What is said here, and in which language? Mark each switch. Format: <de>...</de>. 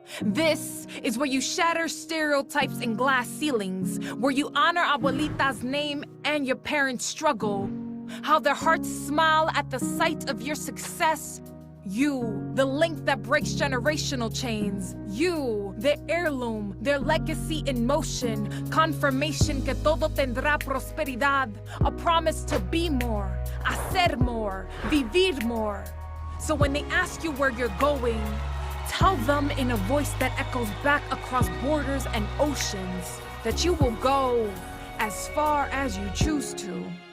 <en>This is where you shatter stereotypes and glass ceilings, where you honor abuelita's name and your parents' struggle. How their hearts smile at the sight of your success. You, the link that breaks generational chains. You, their heirloom, their legacy in motion. Confirmation</en> <es>que todo tendrá prosperidad.</es> <en>A promise to be more, hacer more, vivir more. So when they ask you where you're going, tell them in a voice that echoes back across borders and oceans that you will go as far as you choose to.</en>